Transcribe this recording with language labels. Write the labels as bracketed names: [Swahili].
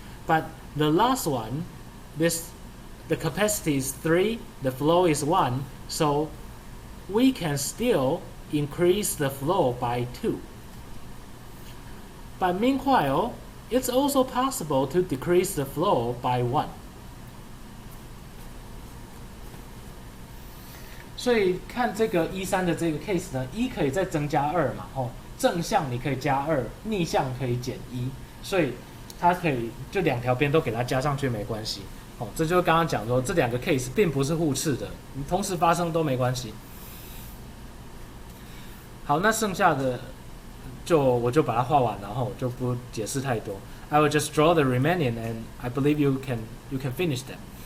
[English] But the last one, the capacity is 3, the flow is 1, so we can still increase the flow by 2. But meanwhile, it's also possible to decrease the flow by 1. [Chinese] 所以看这个1、3的这个 case 呢，1可以再增加2嘛，正向你可以加2，逆向可以减1，所以它可以就两条边都给它加上去没关系。这就是刚刚讲说这两个 case 并不是互斥的，你同时发生都没关系。好，那剩下的我就把它画完，然后我就不解释太多。 [English] I will just draw the remaining, and I believe you can finish them.